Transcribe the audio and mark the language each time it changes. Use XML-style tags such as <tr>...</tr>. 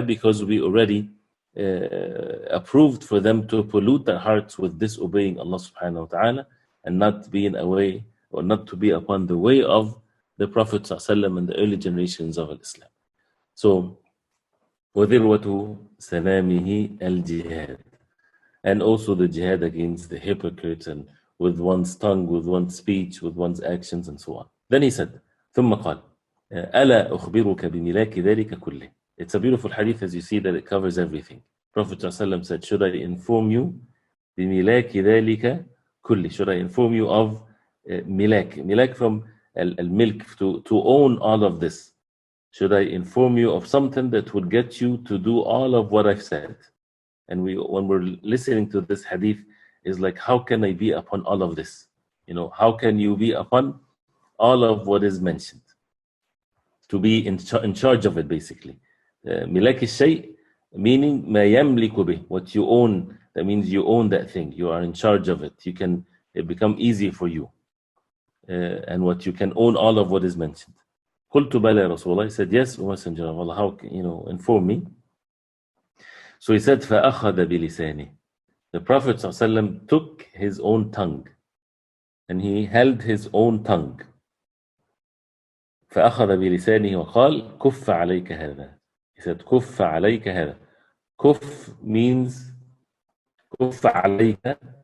<en>Because we already approved for them to pollute their hearts with disobeying Allah subhanahu wa ta'ala, and not being away, or not to be upon the way of the Prophet ﷺ and the early generations of Islam. So,</en> <ar>وَذِرْوَةُ سَلَامِهِ الْجِهَادِ,</ar> <en>and also the jihad against the hypocrites, and with one's tongue, with one's speech, with one's actions, and so on.</en> <ar>Then he said, ثُمَّ قال أَلَا أُخْبِرُكَ بِمِلَاكِ ذَلِكَ كُلِّهِ.</ar> <en>It's a beautiful hadith, as you see, that it covers everything. Prophet ﷺ said, should I inform you</en> <ar>بِمِلَاكِ ذَلِكَ</ar> <en>kulli? Should I inform you of milak from al-milk, to own all of this? Should I inform you of something that would get you to do all of what I've said? And when we're listening to this hadith, is like, how can I be upon all of this? How can you be upon all of what is mentioned? To be in charge of it, basically. Milak al-shay, meaning</en> <ar>ma yamliku bih,</ar> <en>what you own. That means you own that thing. You are in charge of it. It become easy for you. And what you can own all of what is mentioned.</en> <ar>قُلْتُ بَلَى</ar> <en>Rasulullah. He said, yes, O Messenger of Allah, how, inform me. So he said,</en> <ar>فَأَخَذَ بِلِسَانِهِ.</ar> <en>The Prophet ﷺ took his own tongue, and he held his own tongue.</en> <ar>فأخذ بلسانه وقال كف عليك هذا.</ar> <en>He said,</en> <ar>كف عليك هذا.</ar> <en>Kuf means</en> <ar>كف عليك.</ar>